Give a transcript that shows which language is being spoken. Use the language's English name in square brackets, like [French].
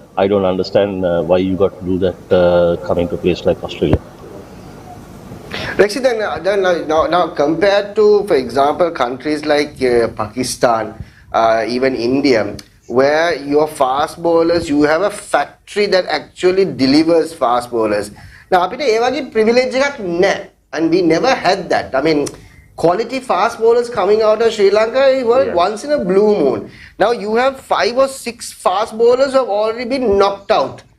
[English] I don't understand why you got to do that coming to a place like Australia. Rexy, then now compared to, for example, countries like Pakistan, even India, where your fast bowlers, you have a factory that actually delivers fast bowlers. [Sinhala] Now අපිට ඒ වගේ privilege එකක් නැහැ. [English] And we never had that. I mean, quality fast bowlers coming out of Sri Lanka were once in a blue moon. Now you have 5 or 6 fast bowlers who have already been knocked out.